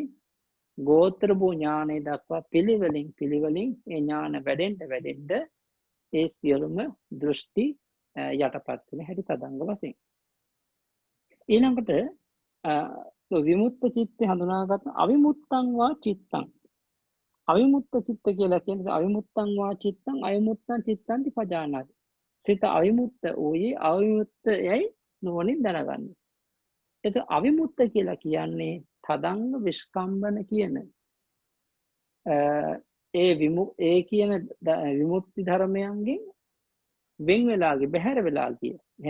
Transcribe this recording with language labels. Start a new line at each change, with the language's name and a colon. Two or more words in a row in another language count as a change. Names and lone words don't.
Sinhala: ගෝත්‍ර භූ ඥානෙ දක්වා පිළිවෙලින් ඒ ඥාන වැඩෙන්න ඒ සියලුම දෘෂ්ටි යටපත් වෙන හැටි තදංග වශයෙන් ඊළඟට විමුක්ත චිත්තය හඳුනාගත්
Pali: අවිමුක්තං වා චිත්තං
Sinhala: අවිමුක්ත චිත්ත කියලා කියන්නේ
Pali: අවිමුක්තං වා චිත්තං අවිමුක්තං චිත්තං පජානාති
Sinhala: සිත අවිමුක්ත වූයේ අවිමුක්තයයි නුවණින් දැනගන්න. එතකොට අවිමුක්ත කියලා කියන්නේ තදංග විස්කම්බන කියන ඒ කියන විමුක්ති ධර්මයන්ගෙන් වෙන් වෙලා බැහැර වෙලා කිය.